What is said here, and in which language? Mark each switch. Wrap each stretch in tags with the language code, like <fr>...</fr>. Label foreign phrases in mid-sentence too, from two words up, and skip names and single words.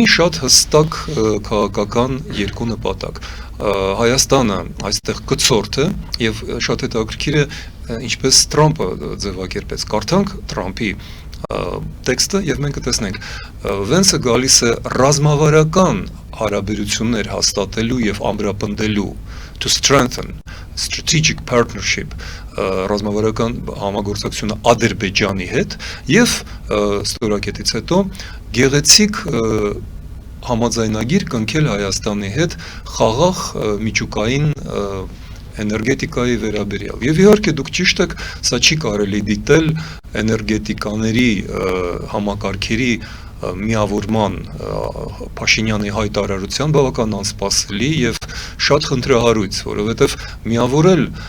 <hy>շատ հստակ քաղաքական երկու նպատակ։ Հայաստանը այստեղ կցորդ է եւ շատ հետաքրքիր է ինչպես Թրամփը ձևակերպեց։ Կարդանք Թրամփի տեքստը եւ մենք կտեսնենք Վենսը գալիս է ռազմավարական հարաբերություններ հաստատելու եւ ամրապնդելու</hy> <en>to strengthen strategic partnership</en> <hy>ռազմավարական համագործակցությունը Ադրբեջանի հետ եւ ստորակետից հետո գեղեցիկ համաձայնագիր կնքել Հայաստանի հետ խաղաղ միջուկային էներգետիկայի վերաբերյալ։ Եվ իհարկե դուք ճիշտ եք, սա չի կարելի դիտել էներգետիկաների համակարգերի միավորման Փաշինյանի հայտարարության բավական անսպասելի եւ շատ խնդրահարույց, որովհետեւ միավորել</hy>